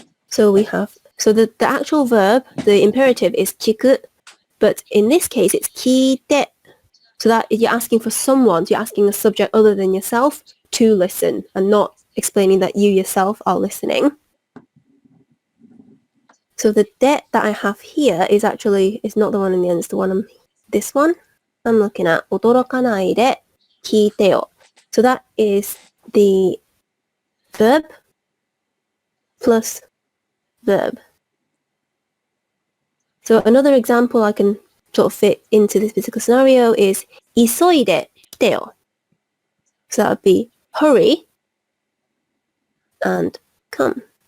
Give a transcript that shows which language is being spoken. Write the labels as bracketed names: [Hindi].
[English] So we have, so the actual verb, the imperative is 聞く, but in this case it's 聞いて. So that you're asking for someone, you're asking a subject other than yourself to listen and not explaining that you yourself are listening. So the de that I have here is actually, it's not the one in the end, it's the one this one. I'm looking at [Japanese] 驚かないで聞いてよ. [English] So that is the verb plus verb. So another example I can sort of fit into this particular scenario is [Japanese] 急いで来てよ. [English] So that would be hurry and come.